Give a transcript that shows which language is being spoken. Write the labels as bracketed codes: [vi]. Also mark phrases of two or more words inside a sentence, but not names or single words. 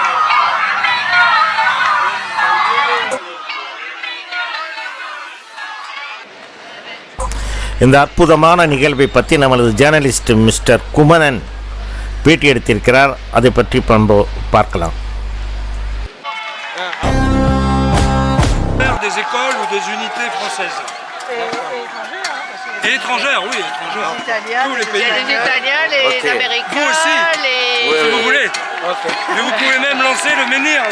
[ta] இந்த அற்புதமான நிகழ்வை பற்றி நமது [en] journalist Mister [ta] குமரன் பேட்டி எடுத்திருக்கிறார். அதை பற்றி பார்க்கலாம். [fr] Des écoles ou des unités françaises et étrangères, oui, étrangères. Tous les pays. Les Italiens, les Américains, vous aussi, si vous voulez. Okay. Mais vous pouvez même lancer le menhir là.